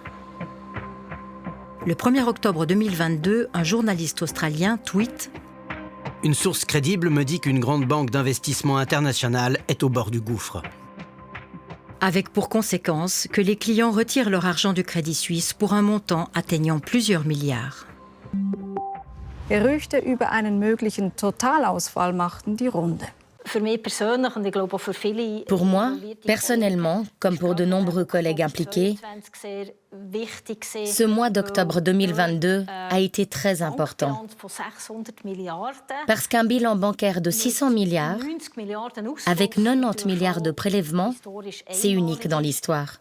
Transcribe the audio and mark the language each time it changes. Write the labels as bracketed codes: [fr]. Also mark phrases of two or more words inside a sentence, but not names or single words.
[fr] Le 1er octobre 2022, un journaliste australien tweet « Une source crédible me dit qu'une grande banque d'investissement internationale est au bord du gouffre. » Avec pour conséquence que les clients retirent leur argent du Crédit Suisse pour un montant atteignant plusieurs milliards. [de] Gerüchte über einen möglichen Totalausfall machten die Runde. [fr] Pour moi, personnellement, comme pour de nombreux collègues impliqués, ce mois d'octobre 2022 a été très important. Parce qu'un bilan bancaire de 600 milliards, avec 90 milliards de prélèvements, c'est unique dans l'histoire.